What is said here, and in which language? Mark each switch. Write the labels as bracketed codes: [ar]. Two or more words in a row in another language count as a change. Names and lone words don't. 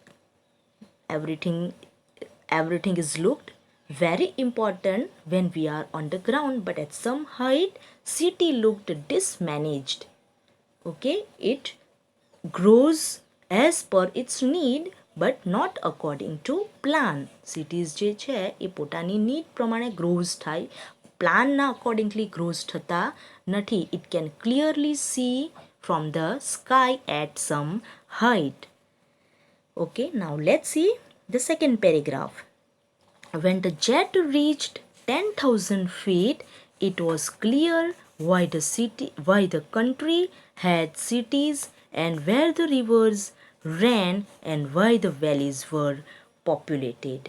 [en] Everything is looked very important when we are on the ground, but at some height city looked dismanaged. Okay, it grows as per its need but not according to plan. [gu] Cities જે છે એ પોતાની need પ્રમાણે grows થાય, પ્લાનના [en] accordingly grows [gu] થતા નથી. [en] It can clearly see from the sky at some height. Okay, now let's see the second paragraph. When the jet reached 10,000 feet, it was clear why the country had cities and where the rivers ran and why the valleys were populated.